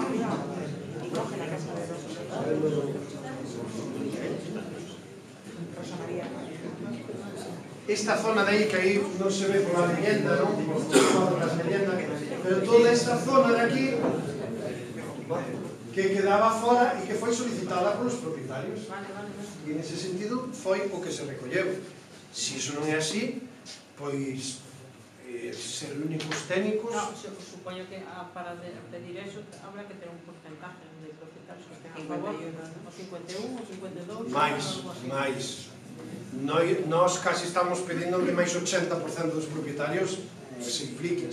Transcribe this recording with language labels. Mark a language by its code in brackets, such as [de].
[es] Mira, la Rosa y coge la casa de Rosa María. [gl] Esta zona de aí, que aí non se ve [es] por la leyenda, [gl] non? [es] Por las leyendas, [gl] pero toda esta zona de aquí que quedaba fora e que foi solicitada polos propietarios. E nese sentido foi o que se recolleu. Se iso non é así, pois ser únicos técnicos... No, supoño que para pedir eso habrá que ter un porcentaje de propietarios que estén a favor, o 51, o 52... Mais. Nós casi estamos pedindo que máis 80% dos propietarios se impliquen.